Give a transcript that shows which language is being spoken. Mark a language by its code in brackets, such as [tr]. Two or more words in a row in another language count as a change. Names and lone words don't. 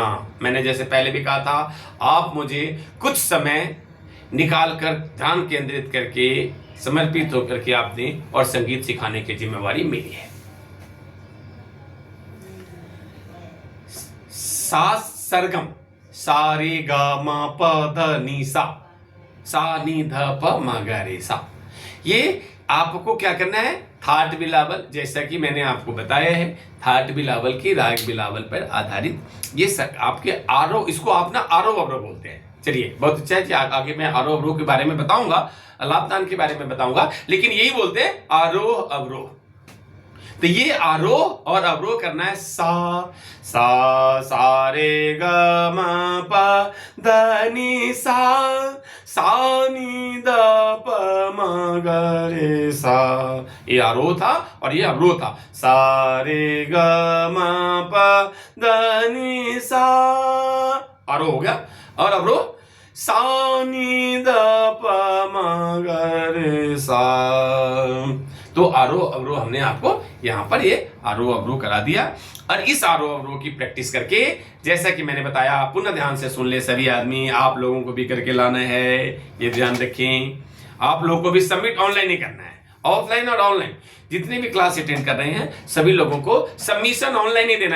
[hi] मैंने जैसे पहले भी कहा था, आप मुझे कुछ समय निकाल कर ध्यान केंद्रित करके समर्पित होकर के आप दें और संगीत सिखाने की जिम्मेवारी मेरी है। सास सरगम सा रे गा मा प ध नी सा, सा नी ध प म ग रे सा। ये आपको क्या करना है, थाट बिलावल, जैसा कि मैंने आपको बताया है, थाट बिलावल की राग बिलावल पर आधारित ये आपके आरोह, इसको आप ना आरोह अवरोह बोलते हैं। चलिए, बहुत अच्छा है कि आगे मैं आरोह अवरोह के बारे में बताऊंगा, लाभदान के बारे में बताऊंगा, लेकिन यही बोलते हैं आरोह अवरोह। तो ये आरोह और अवरोह करना है। सा सा रे ग म प ध नी सा, सा नी द प म ग रे सा। ये आरोह था और ये अवरोह था। सा रे ग म प ध नी सा, आरोह हो गया। और अवरोह सा नी द प म ग रे सा। तो आरोह अवरोह हमने आपको यहाँ पर ये आरोह अवरोह करा दिया। और इस आरोह अवरोह की प्रैक्टिस करके, जैसा कि मैंने बताया, पुनः ध्यान से सुन ले सभी आदमी, आप लोगों को भी करके लाना है, ये ध्यान रखें। आप लोगों को भी [en] submit online [hi] ही करना है, ऑफलाइन और ऑनलाइन जितने भी [en] class attend [hi] कर रहे हैं सभी लोगों को [en] submission online [hi] ही देना है।